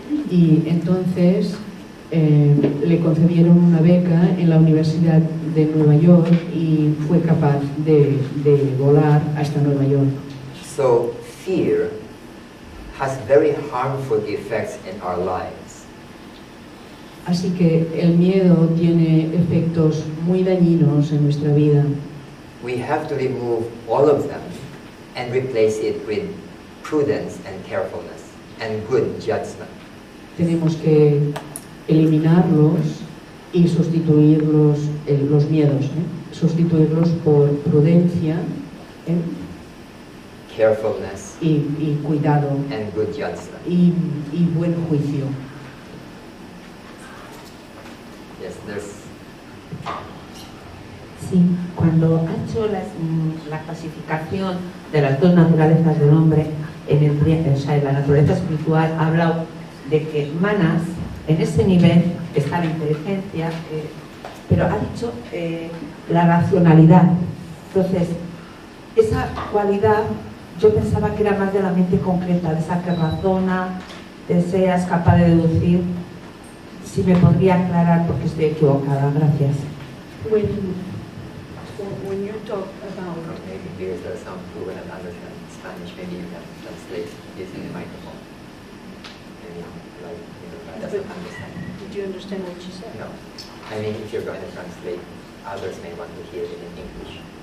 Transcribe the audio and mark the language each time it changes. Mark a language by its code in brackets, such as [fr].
[es] Y entonces le concedieron una beca en la Universidad de Nueva York y fue capaz de volar hasta Nueva York. [en] So fear has very harmful effects in our lives. [es] Así que el miedo tiene efectos muy dañinos en nuestra vida. [en] We have to remove all of them and replace it with prudence and carefulness and good judgment. [es] Tenemos que eliminarlos y sustituirlos, los miedos, sustituirlos por prudencia [en] Carefulness [es] y cuidado [en] and good judgment. [es] y buen juicio. [en] Yes, there's. [es] Sí, cuando ha hecho la clasificación de las dos naturalezas del hombre, en la naturaleza espiritual ha hablado de que manas, en ese nivel está la inteligencia, pero ha dicho la racionalidad. Entonces, esa cualidad yo pensaba que era más de la mente concreta, de esa que razona, deseas, capaz de deducir. Si me podría aclarar porque estoy equivocada, gracias. [en] When you talk about Maybe because there are some who will not understand Spanish, maybe you can translate using the microphone. Maybe doesn't understand. did you understand what she said? No. I mean, if you're going to translate, others may want to hear it in English.